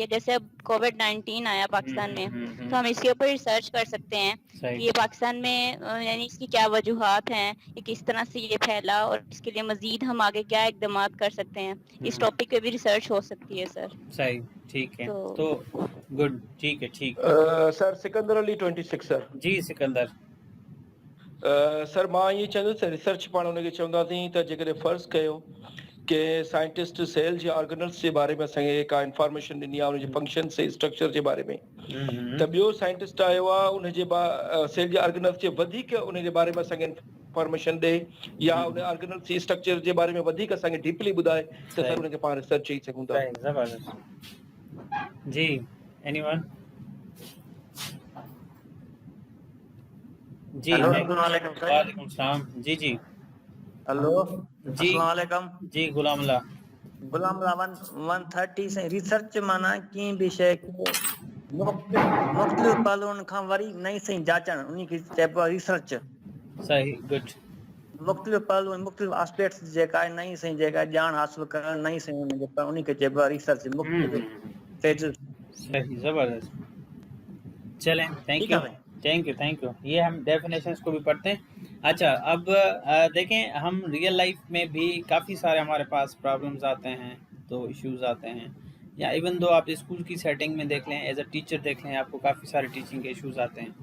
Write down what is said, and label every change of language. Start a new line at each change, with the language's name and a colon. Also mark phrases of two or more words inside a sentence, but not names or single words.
Urdu: جیسے اب کووڈ-19 آیا پاکستان میں تو ہم اس کے اوپر ریسرچ کر سکتے ہیں کہ یہ پاکستان میں یعنی اس کی کیا وجوہات ہیں, یہ کس طرح سے یہ پھیلا اور اس کے لیے مزید ہم آگے کیا اقدامات کر سکتے ہیں. اس ٹاپک پہ بھی ریسرچ ہو سکتی ہے سر. صحیح ٹھیک ہے. تو گڈ ٹھیک ہے. ٹھیک سر سکندر علی 26 سر. جی سکندر.
Sindhi: سر मां ये चवंदुसि रिसर्च पाण हुनखे चवंदासीं त जेकॾहिं फ़र्ज़ु कयो कि साइंटिस्ट सेल जे ऑर्गेनल्स जे बारे में असांखे का इंफॉर्मेशन ॾिनी आहे, उनजे फंक्शन से स्ट्रक्चर जे बारे में, त ॿियो साइंटिस्ट आयो आहे उनजे सेल जे ऑर्गेनल्स जे वधीक उनजे बारे में असांखे इंफॉर्मेशन ॾे या उन ऑर्गेनल्स जे स्ट्रक्चर जे बारे में वधीक असांखे डीपली ॿुधाए त सर उनखे पाण रिसर्च चई सघूं था.
Urdu: जी एनीवन. جی
Arabic: وعلیکم السلام.
Urdu: جی جی ہلو جی
Arabic: السلام علیکم.
Urdu: جی غلام اللہ
Sindhi: 130 سے ریسرچ माना कंहिं बि शइ खे मुख़्तलिफ़ पहलुनि खां वरी नई सही जाचण उन खे चइबो आहे रिसर्च.
Urdu: صحیح गुड.
Sindhi: मुख़्तलिफ़ पहलू मुख़्तलिफ़ एस्पेक्ट्स जेका आहे नई सही जेका ॼाण हासिल करणु नई सही जेका उन खे चइबो आहे रिसर्च. मुख़्तलिफ़
Urdu: صحیح زبردست. چلیں تھینک یو. یہ ہم ڈیفینیشنز کو بھی پڑھتے ہیں. اچھا اب دیکھیں ہم
English: real life
Urdu: میں بھی کافی سارے ہمارے پاس پرابلمز آتے ہیں تو ایشوز آتے ہیں, یا
English: even though
Urdu: آپ اسکول کی سیٹنگ میں دیکھ لیں
English: as a teacher
Urdu: دیکھ لیں آپ کو کافی سارے ٹیچنگ کے ایشوز آتے ہیں.